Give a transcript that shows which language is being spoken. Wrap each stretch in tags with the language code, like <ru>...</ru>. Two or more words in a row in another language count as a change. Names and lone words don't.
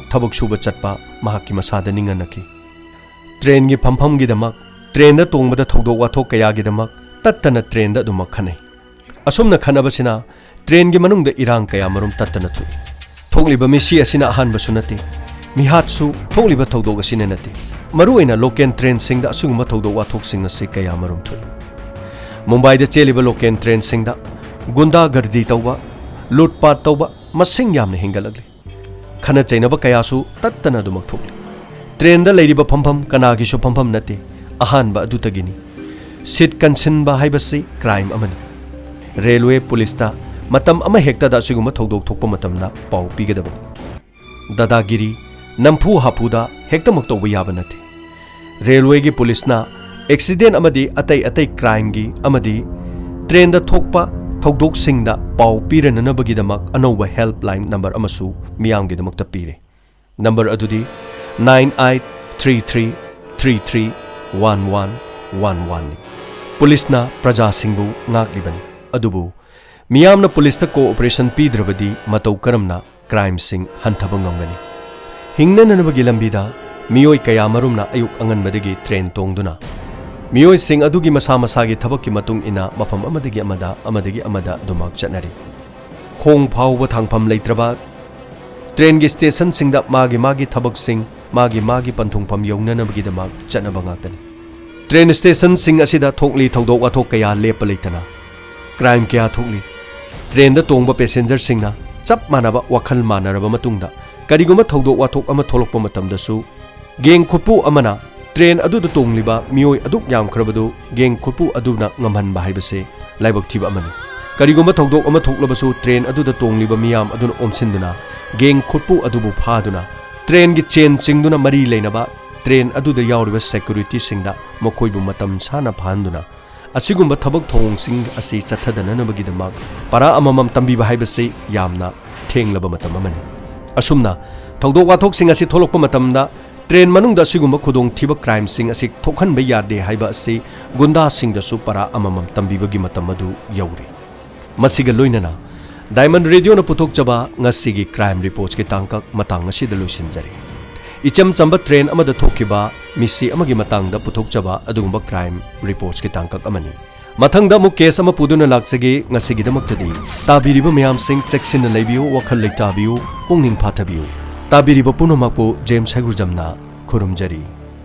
<mni>थबक सुबा चटपा महाकी मसादा निंगनखी ट्रेन गी फमफमगिदमक ट्रेन दा तोंगबदा थौदोक वाथोक कयागिदमक तत्तना ट्रेन दा दुमक खनै असुमना खनबसिना ट्रेन गी मनुंगदा इरांग कया मरुम तत्तना थुई थोकलिबा मिसी असिना अहानबसु नते मिहातसु थोकलिबा थौदोक असिना नते मरुओइना</mni> <en>local train</en> <mni>सिंगदा असुगुम्बा थौदोक वाथोक सिंग असि कया मरुम थुई मुंबईदा चेलिबा लोकल ट्रेन सिंगदा गुंडा गर्दी तौबा लूटपाट तौबा मसिंग यामना हिंगलगली खना चैनबा कयासु तत्तना दुमक थोकली ट्रेन दा लैरिबा फमफम कनागिसु फमफम नते अहानबा अदुतगिनी सीट कंसिनबा हाइबसि क्राइम अमनी रेलवे पुलिसता मतम अमा हेक्तदा असिगुम्बा थौदोक थोकपा मतमदा पाउ पिगदबा दादागिरी नमफु हापुदा हेक्तमक तौबा याबा नते रेलवे गी पुलिसना एक्सीडेंट अमदी अतै क्राइम गी अमदी ट्रेन दा थोकपा थौदोक सिंगदा पाउ पिरननबगिदमक अनौबा</mni> <en>helpline number</en> <mni>अमसु मियामगिदमक्ता पिरे नंबर अदुदी 9833331111 पुलिसना प्रजा सिंगबु ngaklibani adubu miyamna पुलिसता कोऑपरेशन पीद्रबदी मतौ करमना क्राइम सिंग हंथबा ngamgani hingnanabagi lambida मियोय कया मरुमना अयुक अंगनबदगी ट्रेन तोंगदुना मियोय सिंग अदुगी मसा मसागी थबकि मतुंग इना मफम अमदगी अमदा दुमक चटनरी खोंग फाउबा थांगफम लैत्रबा ट्रेन गी स्टेशन सिंगदा मागी थबक सिंग मागी पंथुंगफम यौननबगिदमक चटनबा ngakani ट्रेन स्टेशन सिंग असिदा थोकली थौदोक वाथोक कया लेप लैतना क्राइम क्या थोकली ट्रेन दा तोंगबा पैसेंजर सिंगना चप मानबा वखल मानरबा मतुंगदा करिगुमा थौदोक वाथोक अमा थोलकपा मतमदसु गेंग खुपु अमना ट्रेन अदुदा तोंगलिबा मियोय अदुक यामखरबदु गेंग खुपु अदुना ngамहनबा हाइबसे लाइबक थिबा अमनी करिगुमा थौदोक अमा थोकलबसु ट्रेन अदुदा तोंगलिबा मियाम अदुना ओमसिनदुना गेंग खुपु अदुबु फादुना ट्रेन गी चेन चिंगदुना मरी लेनबा ट्रेन अदुदा यावरिबा सेक्युरिटी सिंगदा मखोइबु मतम साना फानदुना असिगुम्बा थबक थोंगसिंग असि चथदननबगिदमक पारा अममम तंबीबा हाइबसे यामना थेंगलबा मतम अमनी असुमना थौदोक वाथोकसिंग असि थोलकपा मतमदा ट्रेन मनुंगदा असिगुम्बा खुदोंग थिबा क्राइम सिंग असि थोखनबा यादे हाइबा असि गुंडा सिंगदसु पारा अममम तंबीबगी मतम अदु यौरे मसिगा लोइनना डायमंड रेडियो न पुथोकचबा ngasiगी</mni> <en>crime reports</en> <mni>के तांकक मतंग असिदा लोइसिनजरे इचम चंबा ट्रेन अमदा थोकिबा मिसी अमगी मतंगदा पुथोकचबा अदुगुम्बा</mni> <en>crime reports</en> <mni>के तांकक अमनी मथंगदा मु केस अमा पुदुना लाक्सगे ngasigidamaktadi ताबिरिबा मयाम सिंग सेक्शन लैबियो वखल लैताबियो पुंगनिंग फाथबियो ताबिरिबा पुनमकपो जेम्स हैगुरजमना खुरुमजरी।</mni>